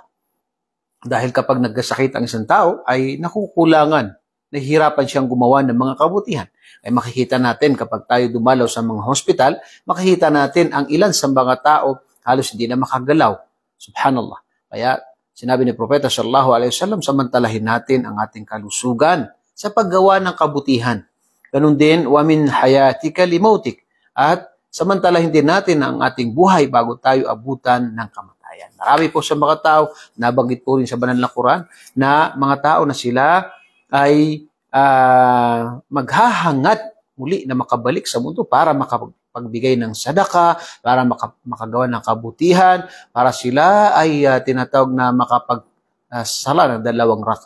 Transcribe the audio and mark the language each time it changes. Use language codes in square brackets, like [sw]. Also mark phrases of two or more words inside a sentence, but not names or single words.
[tl] Dahil kapag nagkasakit ang isang tao, ay nakukulangan, nahihirapan siyang gumawa ng mga kabutihan. Ay makikita natin kapag tayo dumalaw sa mga hospital, makikita natin ang ilan sa mga tao halos hindi na makagalaw. Subhanallah. Kaya sinabi ni Propeta [ar] صلى الله عليه وسلم, [tl] samantalahin natin ang ating kalusugan sa paggawa ng kabutihan. Ganun din, [ar] ومن حياتك لموتك. [tl] At samantalahin din natin ang ating buhay bago tayo abutan ng kamatayan. Marami po sa mga tao, nabanggit po rin sa banal na Quran, na mga tao na sila ay maghahangat muli na makabalik sa mundo para makapagbigay ng sadaka, para makagawa ng kabutihan, para sila ay tinatawag na makapagsala ng 2 raka.